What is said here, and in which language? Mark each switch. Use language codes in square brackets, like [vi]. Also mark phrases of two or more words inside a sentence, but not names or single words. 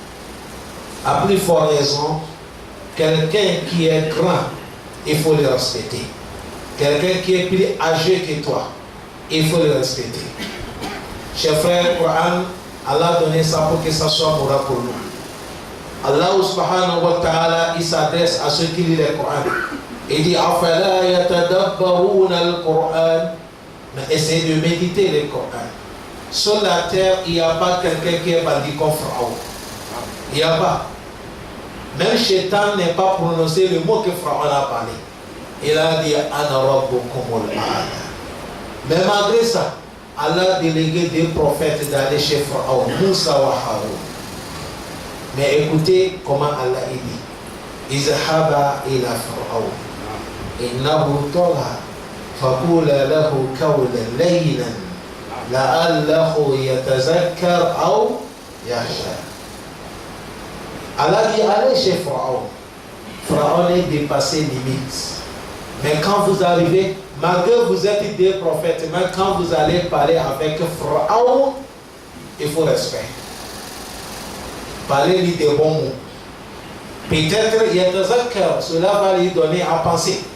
[fr] À plus forte raison, quelqu'un qui est grand, il faut le respecter. Quelqu'un qui est plus âgé que toi, il faut le respecter. Chers frères, Coran, Allah a donné ça pour que ça soit moral pour nous. [ar] الله سبحانه وتعالى, [fr] il s'adresse à ceux qui lisent le Coran. Il dit [ar] أفلا يتدبرون القرآن. [fr] Mais essayez de méditer le Coran. Sur la terre, il n'y a pas quelqu'un qui est bandit comme Pharaon. Il n'y a pas. Même Shaitan n'est pas prononcé le mot que Pharaon a parlé. Il a dit [ar] أنا ربكم الأعلى. [fr] Mais malgré ça, Allah a délégué des prophètes d'aller chez Pharaon, Moussa wa Haroun. Mais écoutez comment Allah dit. [ar] اذهبا إلى فرعون. إنه طغى. فقولا له قولا لينا. لعله يتذكر أو يخشى. [fr] Allah dit allez chez Pharaon. Pharaon est dépassé limite. Mais quand vous arrivez, malgré que vous êtes des prophètes, mais quand vous allez parler avec Pharaon, il faut respect. Parlez-lui des bons mots. Peut-être il y a des accords, cela va lui donner à penser.